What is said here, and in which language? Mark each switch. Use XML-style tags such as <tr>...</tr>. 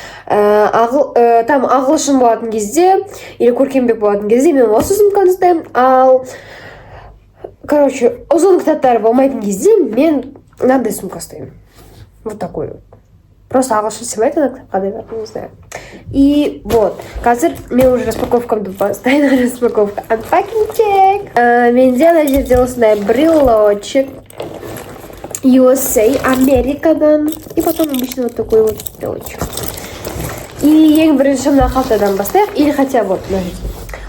<kk>Там ағылшын болатын кезде, или көркембек болатын кезде мен осы сумканы ұстаймын, ал короче, ұзын кітаптары болмайтын кезде мен мынандай сумка ұстаймын.</kk> <ru>Вот такой вот.</ru> <kk>Просто ағылшын сыйлайды, ана қандай бар,</kk> <ru>не знаю. И вот,</ru> <kk>қазір мен уже распаковкамды бастайын, распаковка.</kk> <en>Unpacking check.</en> <kk>Менде ана жерде осындай брелочек. USA, Америкадан.</kk> <ru>И потом обычно вот такой вот брелочек.</ru> <kk>И ең бірінші мына қалтадан бастайық.</kk> <ru>Или хотя вот,</ru> <kk>мына жерде.</kk>